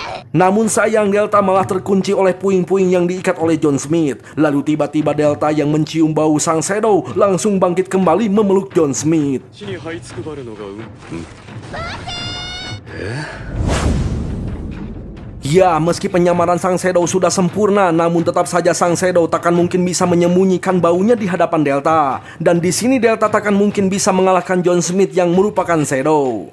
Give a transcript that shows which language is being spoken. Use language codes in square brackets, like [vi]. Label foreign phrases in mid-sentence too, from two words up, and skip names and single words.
[id] Namun sayang Delta malah terkunci oleh puing-puing yang diikat oleh John Smith. Lalu tiba-tiba Delta yang mencium bau sang Shadow langsung bangkit kembali memeluk John Smith. [ja] 地に這いつくばるのが [id] Ya, meski penyamaran sang Shadow sudah sempurna, namun tetap saja sang Shadow takkan mungkin bisa menyembunyikan baunya di hadapan Delta. Dan di sini Delta takkan mungkin bisa mengalahkan John Smith yang merupakan Shadow.